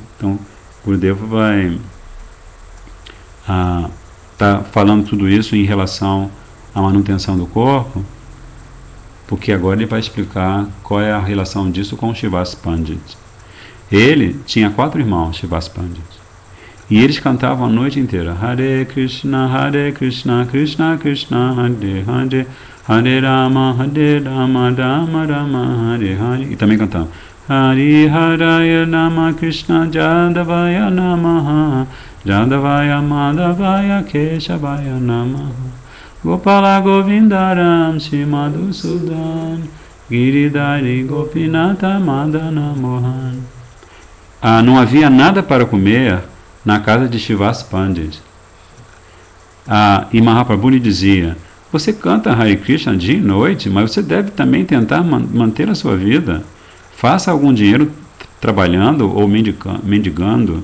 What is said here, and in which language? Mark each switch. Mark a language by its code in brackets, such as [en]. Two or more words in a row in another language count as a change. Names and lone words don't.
[pt] Então Gurudeva vai tá falando tudo isso em relação à manutenção do corpo, porque agora ele vai explicar qual é a relação disso com Srivas Pandit. Ele tinha 4 irmãos, Srivas Pandit, E eles cantavam a noite inteira. [sa] हरे कृष्ण, कृष्ण कृष्ण, हरे हरे, हरे राम, राम राम, हरे हरे. [pt] E também cantavam. [sa] हरि हरये नम कृष्ण यादवाय नमः, यादवाय माधवाय केशवाय नमः, गोपाल गोविन्दराम श्रीमधुसूदन, गिरिधारी गोपीनाथ मदन मोहन. [pt] Não havia nada para comer na casa de Shivas Pandit. E Mahaprabhu lhe dizia: você canta Hare Krishna dia e noite, mas você deve também tentar manter a sua vida. Faça algum dinheiro trabalhando ou mendigando.